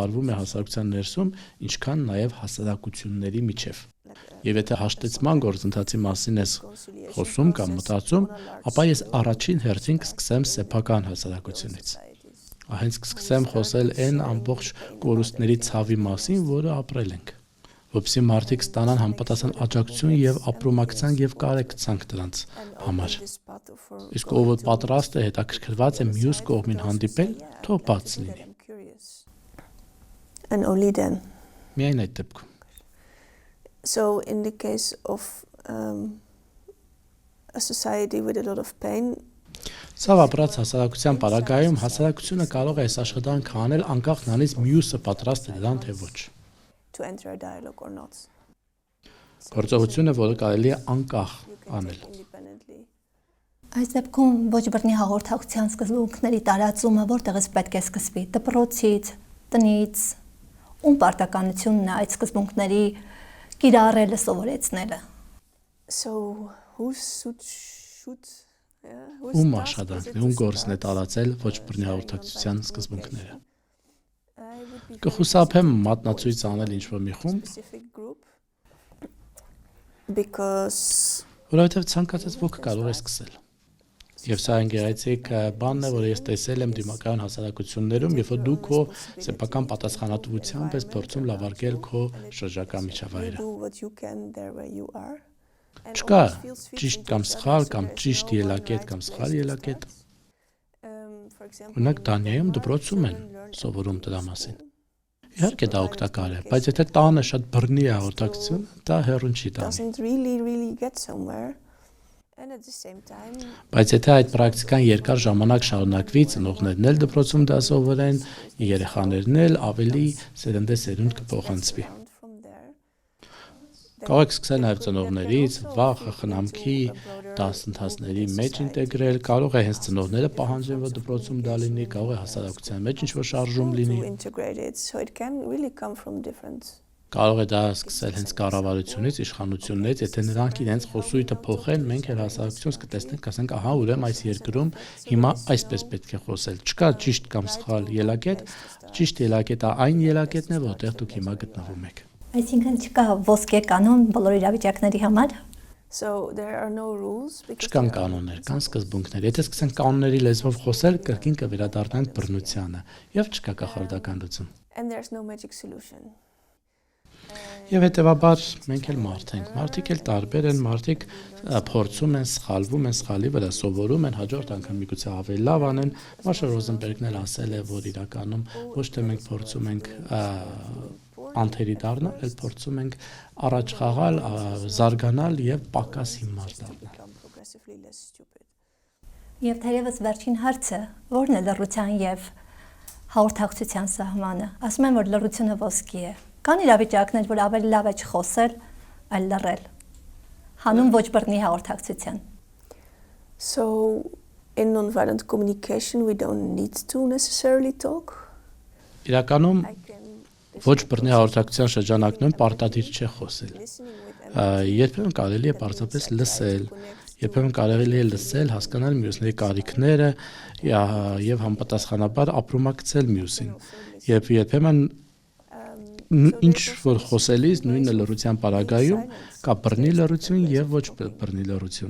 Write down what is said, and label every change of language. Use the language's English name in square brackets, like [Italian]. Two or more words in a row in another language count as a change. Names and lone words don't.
[Armenian] արվում է հասարակության ներսում, ինչքան նաև հասարակությունների միջև։ Եվ եթե հաշտեցման գործընթացի մասին ես խոսում կամ մտածում, ապա ես առաջին հերթին կսկսեմ սեփական հասարակությունից։ Հենց կսկսեմ խոսել այն ամբողջ կորուստների ցավի մասին, որը ապրել ենք, որպեսզի մարդիկ ստանան համապատասխան աջակցություն եւ ապրոմակցան եւ կարեկցանք դրանց համար։ Իսկ ով որ պատրաստ է հետաքրքրված է մյուս կողմին հանդիպել, թող բաց լինի։ [English] And only then. [Armenian] Միայն այդ դեպքում։ [English] So in the case of a society with a lot of pain, [Armenian] Սավ ապրած հասարակության պարագայում հասարակությունը կարող է այս աշխատանքը անել անկախ նրանից մյուսը պատրաստ է դրան թե ոչ։ [English] to enter a dialogue or not. [Armenian] Գործողությունը, որը կարելի է անկախ անել։ Այս դեպքում ոչ բռնի հաղորդակցության սկզբունքների տարածումը որտեղից պետք է սկսվի՝ դպրոցից, տնից, ում պարտականությունն է այդ սկզբունքների կիրառելը սովորեցնելը։ [English] So who should [Armenian] Ում աշխատանքն է, ում գործն է տարածել ոչ բռնի հաղորդակցության սկզբունքները։ Կխուսափեմ մատնացույց անել ինչ-որ մի խումբ, [English] because [Armenian] Որովհետև ցանկացած ոք կարող է սկսել։ Եվ սա գեղեցիկ բանն է, որը ես տեսել եմ դիմակայուն հասարակություններում, երբ որ դու քո սեփական պատասխանատվությամբ ես փորձում լավարկել քո շրջակա միջավայրը։ [English] do what you can there where you are. And [Armenian] Չկա [English] always feel sweet [Armenian] ճիշտ [English] with [Armenian] կամ [English] each [Armenian] սխալ [English] other, [Armenian] կամ [English] so there's [Armenian] ճիշտ [English] no one [Armenian] ելակետ [English] right [Armenian] կամ [English] place [Armenian] սխալ [English] to [Armenian] ելակետ։ [English] start. For example, [Armenian] Օրինակ [English] in [Armenian] Դանիայում [English] Denmark, [Armenian] դպրոցում են [English] children learn [Armenian] սովորում [English] everything [Armenian] դրա [English] in [Armenian] մասին։ [English] school. [Armenian] Իհարկե դա օգտակար է, բայց եթե տանը շատ բռնի է հաղորդակցություն, դա հեռուն չի տանի։ [English] Doesn't really get somewhere. And at the same time, [Armenian] Բայց եթե այդ պրակտիկան երկար ժամանակ շարունակվի, ծնողներն էլ դպրոցում դա սովորեն, երեխաներն էլ ավելի սերնդեսերունդ կփոխանցվի։ [English] around from there. [Armenian] Կարող եք սկսել նաև ծնողներից, վախը, խնամքի, դասընթացների մեջ ինտեգրել, կարող է հենց ծնողները պահանջեն, որ դպրոցում դա լինի, կարող է հասարակության մեջ ինչ-որ շարժում լինի, [English] To integrate it, so it can really come from different. [Armenian] կարող է դա սկսել հենց կառավարությունից, իշխանություններից, եթե նրանք իրենց խոսույթը փոխեն, մենք էլ հասարակությունս կտեսնենք, ասենք, ահա ուրեմն այս երկրում հիմա այսպես պետք է խոսել։ Չկա ճիշտ կամ սխալ ելակետ, ճիշտ ելակետը այն ելակետն է, որտեղ դուք հիմա գտնվում եք։ Այսինքն չկա ոսկե կանոն բոլոր իրավիճակների համար։ [English] So there are no rules because [Armenian] Չկան [English] there are no [Armenian] կանոններ, կան սկզբունքներ։ Եթե սկսենք կանոնների լեզվով խոսել, կրկին կվերադառնանք բռնությանը, եւ չկա կախարդական լուծում։ [English] and there's no magic solution. [Armenian] Եվ հետեւաբար մենք էլ մարդ ենք։ Մարդիկ էլ տարբեր են, մարդիկ փորձում են, սխալվում են, սխալի վրա սովորում են, հաջորդ անգամ միգուցե ավելի լավ անեն։ Մաշա Ռոզենբերգն էլ ասել է, որ իրականում ոչ թե մենք փորձում ենք անթերի դառնալ, այլ փորձում ենք առաջ խաղալ, զարգանալ եւ պակաս հիմար դառնալ։ [English] Become progressively less stupid. [Armenian] Եվ թերևս վերջին հարցը, ո՞րն է լռության եւ հաղորդակցության սահմանը։ Ասում են, որ լռությունը ոսկի է։ Կան իրավիճակներ, որ ավելի լավ է չխոսել, այլ լռել։ Հանուն ոչ բռնի հաղորդակցության։ [English] So in nonviolent communication we don't need to necessarily talk. [Armenian] Իրականում [English] I can [Armenian] ոչ բռնի հաղորդակցության շրջանակներում պարտադիր չէ խոսել։ [English] listening with [Armenian] Երբեմն կարելի է պարզապես լսել, երբեմն կարելի է լսել, հասկանալ մյուսների կարիքները եւ համապատասխանաբար ապրումակցել մյուսին։ Եվ երբեմն ինչ որ խոսելիս նույնը լռության պարագայում կա բռնի լռություն եւ ոչ բռնի լռություն։